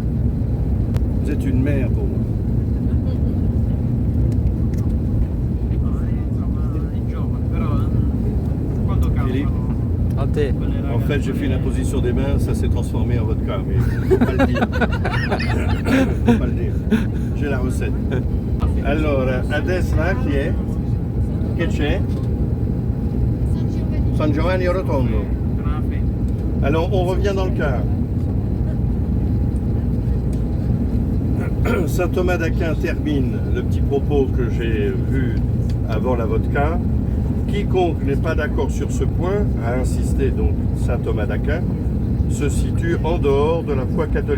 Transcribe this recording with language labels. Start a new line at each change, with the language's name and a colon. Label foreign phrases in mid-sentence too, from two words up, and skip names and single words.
French: Vous êtes une mère pour moi. Philippe, en fait, j'ai fait une imposition des mains, ça s'est transformé en vodka, mais il ne faut pas le dire. Faut pas le dire. J'ai la recette.
Italian: Allora, adesso chi è? Che c'è? San Giovanni Rotondo.
French: Alors, on revient dans le cas. Saint Thomas d'Aquin termine le petit propos que j'ai vu avant la vodka. Quiconque n'est pas d'accord sur ce point, a insisté donc Saint Thomas d'Aquin, se situe en dehors de la foi catholique.